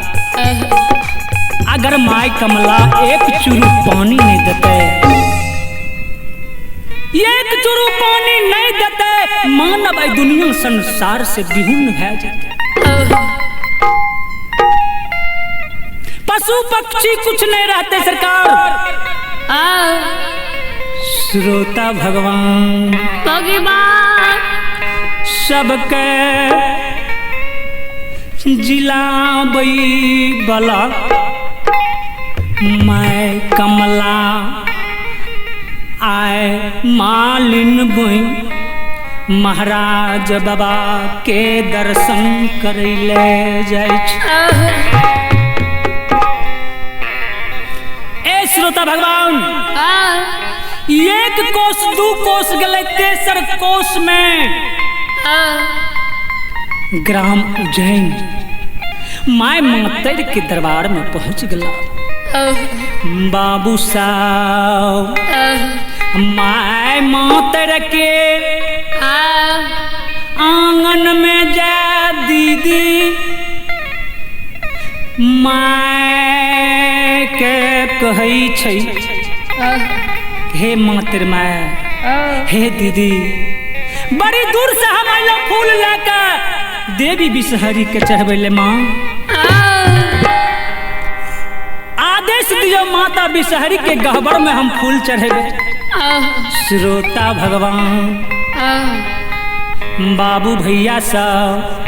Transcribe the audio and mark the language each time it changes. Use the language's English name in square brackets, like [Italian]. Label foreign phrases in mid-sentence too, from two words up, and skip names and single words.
[Maithili] अगर माय कमला एक चुरू पानी नहीं देते, एक चुरू पानी नहीं देते, मानव आई दुनिया संसार से विहीन भै जाते। पशु पक्षी कुछ नहीं रहते सरकार। श्रोता भगवान सबके जिलाबई बला मैं कमला आए मालिन बुई महाराज बाबा के दर्शन करैले जाइ छै। ए श्रोता भगवान, एक कोस दू कोस गले, तेसर कोस में ग्राम उज्जैन माय मातर के दरबार में पहुंच गला। बाबू साहब, माय मातर के आंगन में जा दीदी माय के कहै छै, हे मातर माय, हे दीदी, बड़ी दूर से हम आइलो फूल लेकर देवी विषहरी के चढ़बै ले। माँ आदेश दियो माता विषहरी के गहबर में हम फूल चढ़ेबे। श्रोता भगवान, बाबू भैया सब